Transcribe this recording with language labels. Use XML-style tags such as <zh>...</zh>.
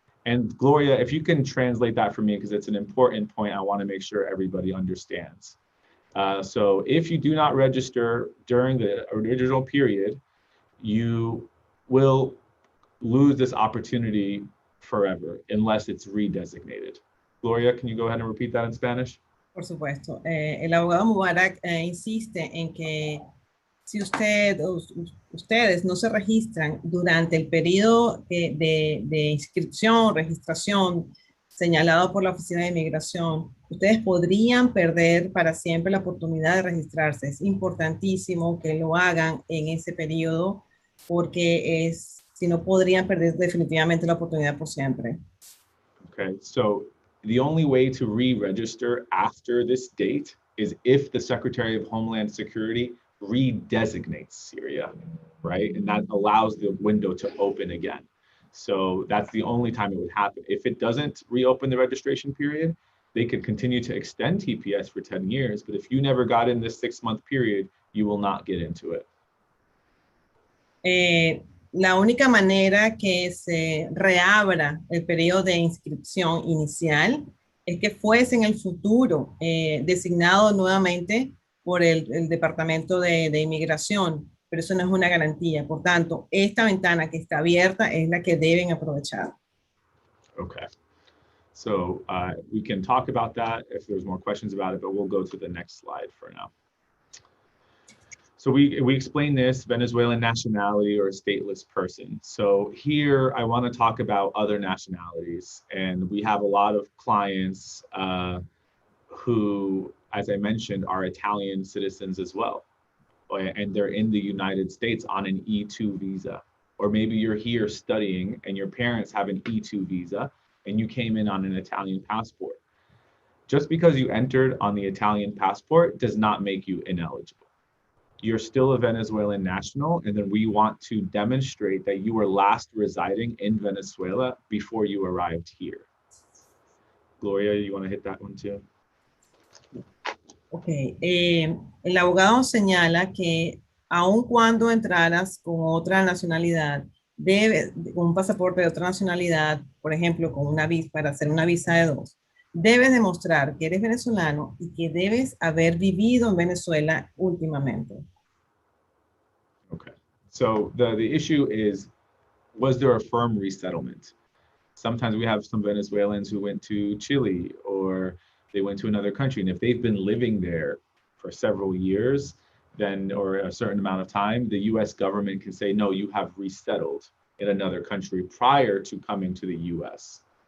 <en>And Gloria, if you can translate that for me, because it's an important point I want to make sure everybody understands. So if you do not register during the original period, you will lose this opportunity forever unless it's redesignated. Gloria, can you go ahead and repeat that in Spanish?</en> <es>Por supuesto. El abogado Mubarak insiste en que si ustedes no se registran durante el periodo de inscripción, registración señalado por la Oficina de Inmigración, ustedes podrían perder para siempre la oportunidad de registrarse. Es importantísimo que lo hagan en ese periodo porque si no podrían perder definitivamente la oportunidad por siempre.</es> <en>Okay, so the only way to re-register after this date is if the Secretary of Homeland Security redesignates Syria, right? And that allows the window to open again. So that's the only time it would happen. If it doesn't reopen the registration period, they could continue to extend TPS for 10 years. But if you never got in this 6-month period, you will not get into it.</en> <es>La única manera que se reabra el periodo de inscripción inicial es que fuese en el futuro designado nuevamente por el Departamento de Inmigración, pero eso no es una garantía. Por tanto, esta ventana que está abierta es la que deben aprovechar.</es> <en>Okay, so we can talk about that if there's more questions about it, but we'll go to the next slide for now. So we explained this, Venezuelan nationality or a stateless person. So here I want to talk about other nationalities, and we have a lot of clients who, as I mentioned, are Italian citizens as well. And they're in the United States on an E2 visa. Or maybe you're here studying and your parents have an E2 visa and you came in on an Italian passport. Just because you entered on the Italian passport does not make you ineligible. You're still a Venezuelan national, and then we want to demonstrate that you were last residing in Venezuela before you arrived here. Gloria, you want to hit that one too?</en> <es>Ok, el abogado señala que aun cuando entraras con otra nacionalidad, con un pasaporte de otra nacionalidad, por ejemplo, con una visa, para hacer una visa de 2, debes demostrar que eres venezolano y que debes haber vivido en Venezuela últimamente.</es> <en>Okay, so the issue is, was there a firm resettlement? Sometimes we have some Venezuelans who went to Chile or they went to another country, and if they've been living there for several years, then, or a certain amount of time, the US government can say, no, you have resettled in another country prior to coming to the US.</en>